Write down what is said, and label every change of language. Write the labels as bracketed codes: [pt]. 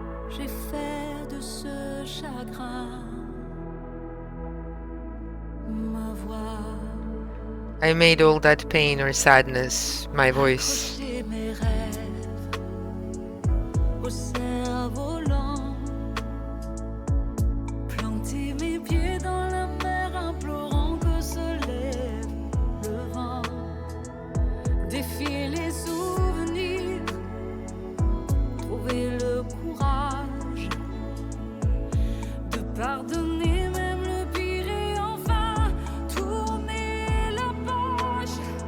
[fr] J'ai fait de ce chagrin ma voix. [en] I made all that pain or sadness my voice. [fr] Mes rêves au cerf-volant, planter mes pieds dans la mer, implorant que se lève le vent, défier les souvenirs, trouver le courage de pardonner même le pire et enfin tourner la page.